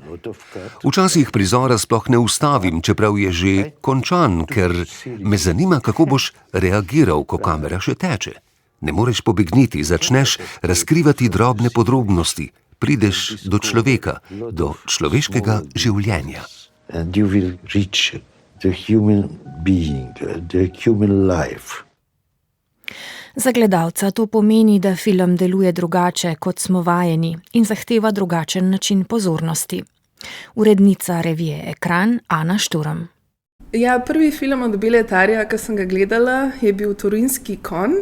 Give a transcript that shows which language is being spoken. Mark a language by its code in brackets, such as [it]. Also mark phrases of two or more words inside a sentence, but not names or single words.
[sl] Včasih prizora sploh ne ustavim, čeprav je že končan, ker me zanima, kako boš reagiral, ko kamera še teče. Ne moreš pobegniti, začneš razkrivati drobne podrobnosti, prideš do človeka, do človeškega življenja. [en] And you will reach the human being, the human life. [sl] Za gledalca to pomeni, da film deluje drugače, kot smo vajeni, in zahteva drugačen način pozornosti. Urednica revije Ekran Ana Šturm. Ja, prvi film od Bejletarja, ki sem ga gledala, je bil Turinski konj.